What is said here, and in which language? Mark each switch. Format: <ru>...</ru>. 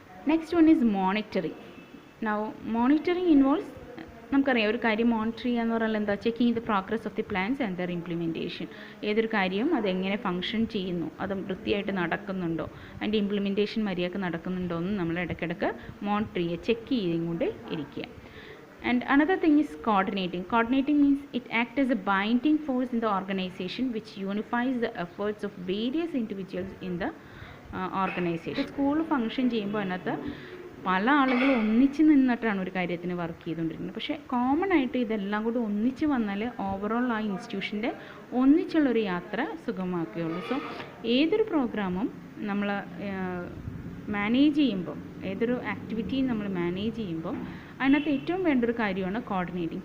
<en>Next one is monitoring. Now monitoring involves,</en> <ml>നമുക്കറിയാം ഒരു കാര്യം മോണിറ്റർ ചെയ്യുക എന്ന് പറഞ്ഞാൽ എന്താ,</ml> <en>Checking the progress of the plans and their implementation.</en> <ml>ഏതൊരു കാര്യവും അതെങ്ങനെ ഫങ്ഷൻ ചെയ്യുന്നു, അത് വൃത്തിയായിട്ട് നടക്കുന്നുണ്ടോ, അതിൻ്റെ ഇംപ്ലിമെൻറ്റേഷൻ മര്യാദക്ക് നടക്കുന്നുണ്ടോ എന്ന് നമ്മൾ ഇടയ്ക്കിടയ്ക്ക് മോണിറ്റർ ചെയ്യുക, ചെക്ക് ചെയ്തുകൊണ്ട് ഇരിക്കുക.</ml> <en>And another thing is coordinating. Coordinating means it acts as a binding force in the organization which unifies the efforts of various individuals in the organization.</en> <ml>School function ചെയ്യുമ്പോൾ അതിനകത്ത് പല ആളുകളും ഒന്നിച്ച് നിന്നിട്ടാണ് ഒരു കാര്യത്തിന് വർക്ക് ചെയ്തുകൊണ്ടിരിക്കുന്നത്. പക്ഷേ കോമൺ ആയിട്ട് ഇതെല്ലാം കൂടി ഒന്നിച്ച് വന്നാൽ ഓവറോൾ ആ ഇൻസ്റ്റിറ്റ്യൂഷൻ്റെ ഒന്നിച്ചുള്ളൊരു യാത്ര സുഗമമാക്കുകയുള്ളൂ. സോ ഏതൊരു പ്രോഗ്രാമും നമ്മൾ മാനേജ് ചെയ്യുമ്പോൾ, ഏതൊരു ആക്ടിവിറ്റിയും നമ്മൾ മാനേജ് ചെയ്യുമ്പോൾ അതിനകത്ത് ഏറ്റവും വേണ്ടൊരു കാര്യമാണ് കോർഡിനേറ്റിംഗ്.</ml>